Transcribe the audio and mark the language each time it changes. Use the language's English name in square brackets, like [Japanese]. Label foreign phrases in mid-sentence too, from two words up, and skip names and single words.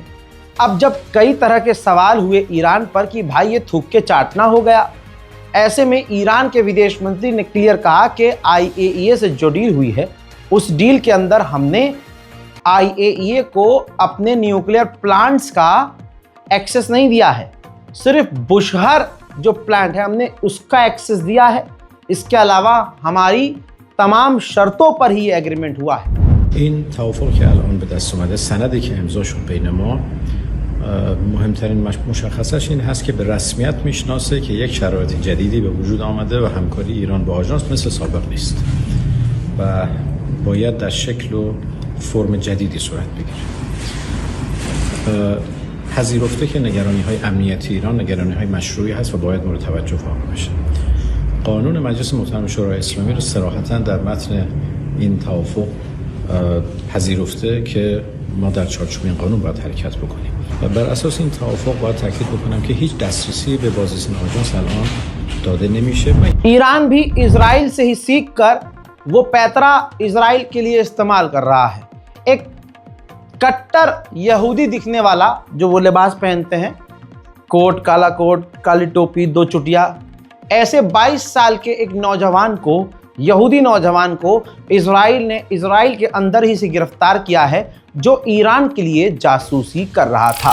[Hindi] अब जब कई तरह के सवाल हुए ईरान पर कि भाई ये थूक के चाटना हो गया, ऐसे में ईरान के विदेश मंत्री ने क्लियर कहा कि IAEA से जो डील हुई है उस डील के अंदर हमने IAEA को अपने [English] nuclear plants [Hindi] का एक्सेस नहीं दिया है, सिर्फ बुशहर जो प्लांट है हमने उसका एक्सेस दिया है। इसके अलावा हमारी तमाम शर्तों पर ही एग्रीमेंट हुआ है। [Persian] این توافق که الان به دست اومده، سندی که امضا شد بین ما، مهمترین مشخصش این هست که به رسمیت میشناسه که یک شرایط جدیدی به وجود آمده و همکاری ایران با آژانس مثل سابق نیست و باید در شکل و فرم جدیدی صورت بگیره. پذیرفته که نگرانی‌های امنیتی ایران نگرانی‌های مشروعی هست و باید مورد توجه واقع بشه. قانون مجلس محترم شورای اسلامی رو صراحتاً در متن این توافق پذیرفته که ما در چارچوب این قانون باید حرکت بکنیم و بر اساس این توافق باید تاکید بکنم که هیچ دسترسی به بازرسی آژانس الان داده نمیشه. [Hindi] ईरान भी इजराइल से ही सीख कर वो पैतरा इजराइल के लिए इस्तेमाल कर रहा है। एक कट्टर यहूदी दिखने वाला जो वो लिबास पहनते हैं, कोट, काला कोट, काली टोपी, 2 चुटिया, ऐसे 22 साल के एक नौजवान को, यहूदी नौजवान को इजराइल ने इजराइल के अंदर ही से गिरफ्तार किया है जो ईरान के लिए जासूसी कर रहा था।